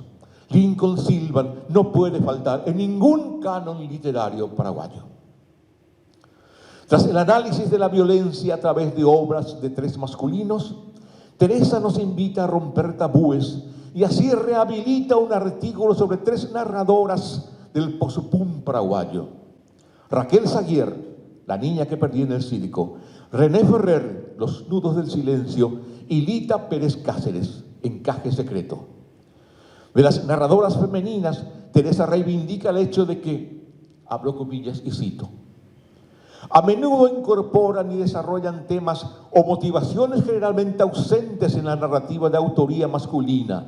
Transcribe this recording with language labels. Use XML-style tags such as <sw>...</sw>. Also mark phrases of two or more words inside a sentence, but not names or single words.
<es>Lincoln Silva no puede faltar en ningún canon literario paraguayo. Tras el análisis de la violencia a través de obras de 3 masculinos, Teresa nos invita a romper tabúes y así rehabilita un artículo sobre 3 narradoras del posupum paraguayo. Raquel Saguier, la niña que perdí en el circo, René Ferrer, Los nudos del silencio, y Lita Pérez Cáceres, Encaje secreto. De las narradoras femeninas, Teresa reivindica el hecho de que, abro comillas y cito, a menudo incorporan y desarrollan temas o motivaciones generalmente ausentes en la narrativa de autoría masculina.</es>